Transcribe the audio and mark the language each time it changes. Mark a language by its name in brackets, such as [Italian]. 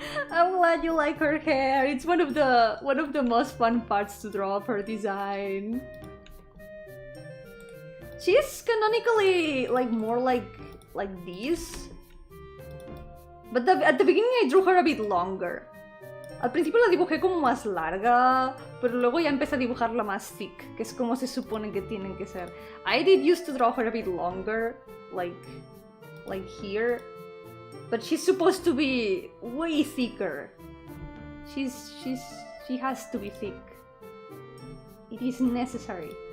[English] I'm glad you like her hair. It's one of the most fun parts to draw of her design. She's canonically like more like this. But at the beginning I drew her a bit longer. [Spanish] Al principio la dibujé como más larga, pero luego ya empecé a dibujarla más thick, que es como se supone que tienen que ser. [English] I did used to draw her a bit longer, like here. But she's supposed to be way thicker. She has to be thick. It is necessary.